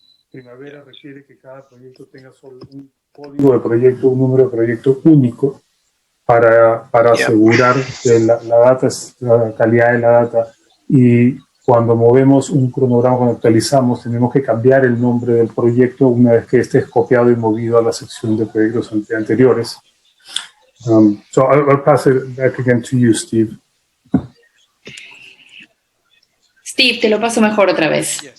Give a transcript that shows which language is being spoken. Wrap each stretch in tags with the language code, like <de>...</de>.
<es>Primavera requiere que cada proyecto tenga solo un código de proyecto, un número de proyecto único para asegurar que la calidad de la data. Y cuando movemos un cronograma, cuando actualizamos, tenemos que cambiar el nombre del proyecto una vez que esté es copiado y movido a la sección de proyectos anteriores.</es> <en>So I'll pass it back again to you, Steve.</en> <es>Steve, te lo paso mejor otra vez.</es>